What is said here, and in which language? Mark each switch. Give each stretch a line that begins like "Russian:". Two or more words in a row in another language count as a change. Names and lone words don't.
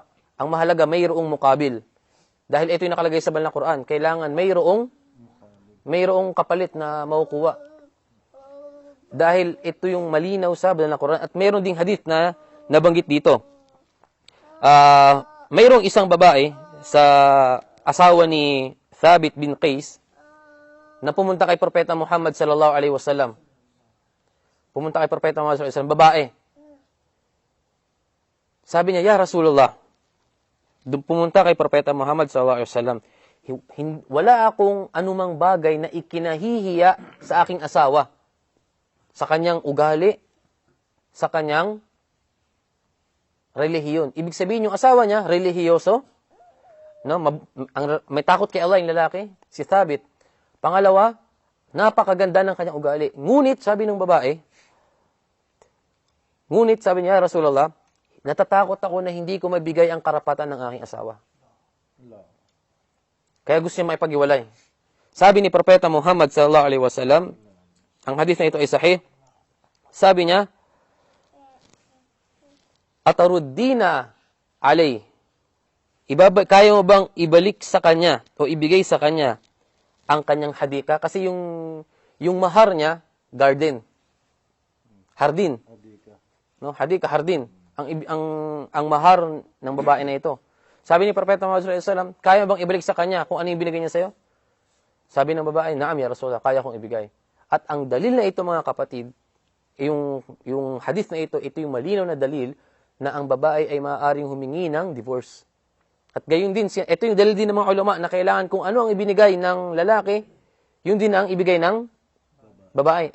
Filipino: Ang mahalaga, mayroong mukabil. Dahil ito yung nakalagay sa banal na Quran, kailangan mayroong kapalit na makukuha. Dahil ito yung malinaw sa banal na Quran at mayroon ding hadith na nabanggit dito. Mayroong isang babae sa asawa ni Thabit bin Qais na pumunta kay Propeta Muhammad
Arabic: صلى الله عليه وسلم.
Filipino: Pumunta kay Propeta Muhammad
Arabic: صلى الله عليه وسلم,
Filipino: babae. Sabi niya,
Arabic: يا رسول الله,
Filipino: pumunta kay Propeta Muhammad SAW, wala akong anumang bagay na ikinahihiya sa aking asawa, sa kanyang ugali, sa kanyang relihiyon. Ibig sabihin, yung asawa niya, relihiyoso, no? May takot kay Allah yung lalaki, si Thabit. Pangalawa, napakaganda ng kanyang ugali. Ngunit, sabi ng babae, sabi niya, Rasulullah, natatakot ako na hindi ko mabigay ang karapatan ng aking asawa. Kaya gusto niya maipag-iwalay. Sabi ni Propeta Muhammad
Arabic: صلى الله عليه وسلم,
Filipino: ang hadith na ito ay sahih, sabi niya,
Arabic: أتردين عليه,
Filipino: kaya mo bang ibalik sa kanya o ibigay sa kanya ang kanyang hadika? Kasi yung mahar niya, hardin. No, hadika, hardin. Ang mahar ng babae na ito. Sabi ni Propeta Muhammad
Arabic: صلى الله عليه وسلم,
Filipino: kaya mo bang ibalik sa kanya kung ano yung binigay niya sa'yo? Sabi ng babae,
Arabic: نعم يا رسول الله,
Filipino: kaya kong ibigay. At ang dalil na ito, mga kapatid, yung hadith na ito yung malinaw na dalil na ang babae ay maaaring humingi ng divorce. At gayon din, ito yung dalil din ng mga ulama na kailangan kung ano ang ibinigay ng lalaki, yun din ang ibigay ng babae.